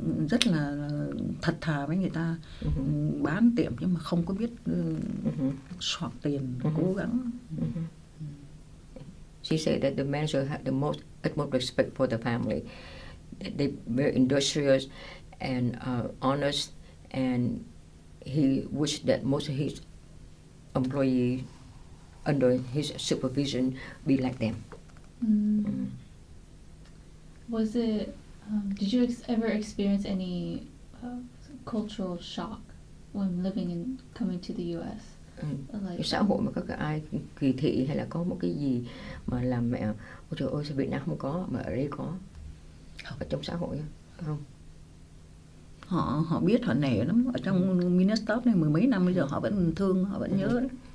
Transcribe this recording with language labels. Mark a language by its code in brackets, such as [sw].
[vi] Rất là thật thà với người ta, bán tiệm nhưng mà không có biết soạt tiền, cố gắng. [en] She said that the manager had the utmost respect for the family. They were industrious and honest, and he wished that most of his employees under his supervision be like them. Was it? Did you ever experience any cultural shock when living and coming to the U.S.? [vi] Like, xã hội mà có cái ai kỳ thị hay là có một cái gì mà làm mẹ ôi trời ơi sao Việt Nam không có mà ở đây có, ở trong xã hội không? Họ biết, họ nể lắm. Ở trong Minnesota này 10 mấy năm bây giờ họ vẫn thương, họ vẫn nhớ.